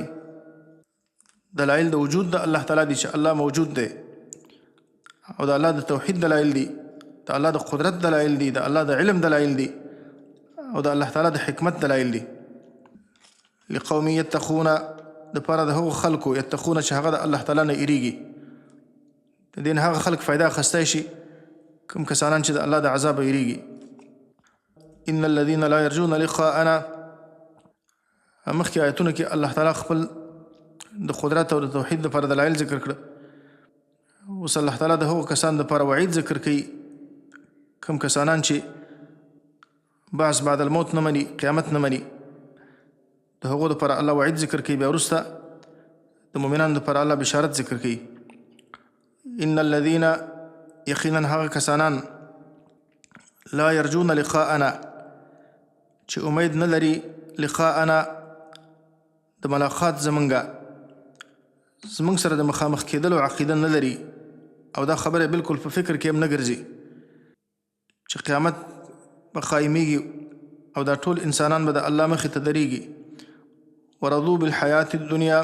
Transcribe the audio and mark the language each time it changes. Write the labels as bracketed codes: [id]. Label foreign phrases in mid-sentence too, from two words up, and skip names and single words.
[ps] دلایل د وجود د الله تعالی دي چې الله موجود دی او د الله د توحید دلایل دي د الله د قدرت دلایل دي د الله د علم دلایل دي او د الله تعالی د حکمت دلایل دي [ar] لقوم یتقون [ps] دپاره د هغو خلکو یتقون چې هغه د الله تعالی نه یریږي د دې نه هغه خلک فایده اخیستی شي کوم کسانان چې د الله د عذابه یریږي [ar] ان الذين لا يرجون لقاءنا [ps] مخکې آیتونو کې الله تعالی خپل د قدرت او د توحید لپاره دلایل ذکر کړه اوس الله تعالی د هغو کسانو لپاره وعید ذکر کوي کوم کسانان چې [ar] بعض بعد الموت [ps] نه مني قیامت نه مني د هغو لپاره الله وعید ذکر کوي بیا وروسته د مؤمنانو لپاره الله بشارت ذکر کوي [ar] ان الذين [ps] یقینا هغه کسانان [ar] لا يرجون لقاءنا [ps] چې امید نه لري لقاءنا د ملاقات زمونږ سره د مخامخ کېدلو عقیده نه لري او دا خبره بالکل په فکر کې هم نه ګرځي چې قیامت به قایمیږي او دا ټول انسانان به د الله مخې ته درېږي [ar] ورضو بالحیات الدنیا